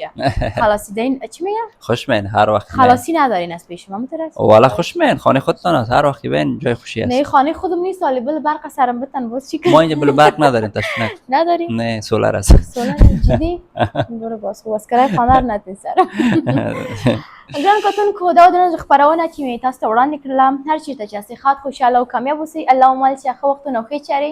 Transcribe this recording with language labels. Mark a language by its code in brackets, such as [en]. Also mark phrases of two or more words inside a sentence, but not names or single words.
[fa] خلاصی دارین چی میگم؟ خوش من هر وقت خلاصی ندارین از پیش ما مترس. والا خوش من خانه خودتان است، هر وقت بین جای خوشی است. نه خانه خودم نیست، ولی بل برق سرم بتن باز چی کنم؟ ما اینجا بل برق نداریم تشنک. نداریم؟ نه سولار است. سولار جدی؟ برو باز خوب است کرای خانه را نتین سر. [ps] ګران کتونکو دا د نن خبرونه چې مې تاسو ته وړاندې کړله، هر چېرته چې هستئ ښاد خوشحاله او کامیاب اوسئ. الله مو مل چې ښه وختونه او ښې چارې